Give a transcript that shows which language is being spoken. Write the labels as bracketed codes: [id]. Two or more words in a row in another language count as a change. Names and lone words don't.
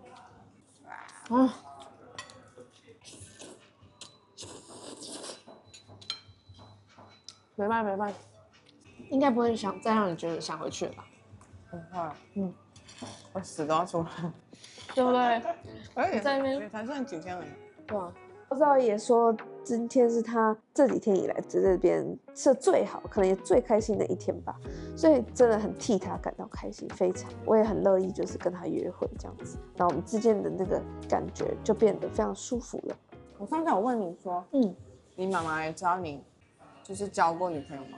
[zh] 没办，应該不會再讓你覺得想回去了吧？不會，我死都要出來，對不對？而且在那邊才算幾天而已。對啊。不知道也說今天是他這幾天以來在這邊是最好，可能也最開心的一天吧，所以真的很替他感到開心，非常，我也很樂意就是跟他約會這樣子，然後我們之間的那個感覺就變得非常舒服了。我上次有問你說，你媽媽也知道你就是交過女朋友嗎？